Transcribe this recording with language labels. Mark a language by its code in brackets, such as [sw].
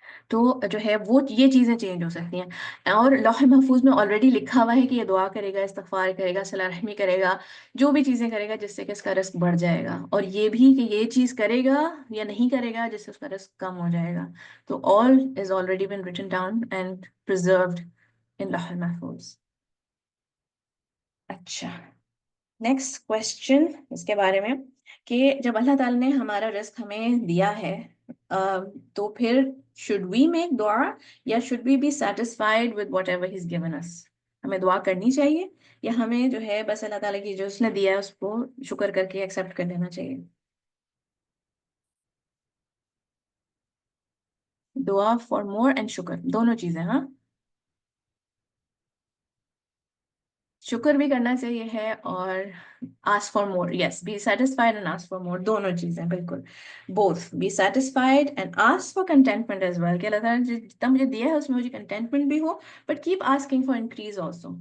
[ur] تو جو ہے وہ یہ چیزیں چینج ہو سکتی ہیں. اور لوح محفوظ میں آلریڈی لکھا ہوا ہے کہ یہ دعا کرے گا، استغفار کرے گا، صلہ رحمی کرے گا، جو بھی چیزیں کرے گا جس سے کہ اس کا رزق بڑھ جائے گا، اور یہ بھی کہ یہ چیز کرے گا یا نہیں کرے گا جس سے اس کا رزق کم ہو جائے گا. [en] تو all is already been written down and preserved in لوح محفوظ. [ur] اچھا، نیکسٹ کوشچن اس کے بارے میں کہ جب اللہ تعالیٰ نے ہمارا رزق ہمیں دیا ہے تو پھر [en] should we make [ur] دعا یا [en] should we be satisfied with whatever he's given us؟ [ur] ہمیں دعا کرنی چاہیے یا ہمیں جو ہے بس اللہ تعالیٰ کی جو اس نے دیا ہے اس کو شکر کر کے ایکسیپٹ کر لینا چاہیے؟ دعا [en] for more and [ur] شکر، دونوں چیزیں. ہاں، شکر بھی کرنا چاہیے ہے اور [en] ask for more. Yes, be satisfied and ask for more. [ur] دونوں چیزیں بالکل. [en] Both. Be satisfied and ask for contentment as well. [ur] کہ اللہ تعالیٰ نے جتنا مجھے دیا ہے اس میں مجھے contentment بھی ہو, [en] but keep asking for increase also.